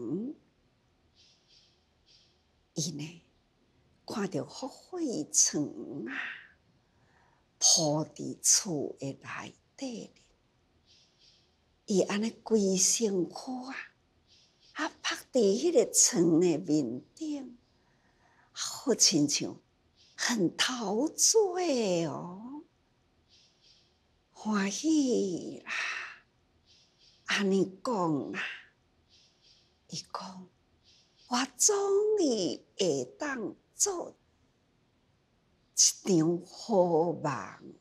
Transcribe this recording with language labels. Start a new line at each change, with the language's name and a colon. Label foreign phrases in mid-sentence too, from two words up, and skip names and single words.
Min Nan Chinese: 伊呢，看到福慧村啊，铺伫厝的内底，伊安尼规身躯啊，趴伫迄个床的面顶，好亲像很陶醉哦，欢喜啦！安尼讲啦，伊讲我终于会当做一场好梦啦！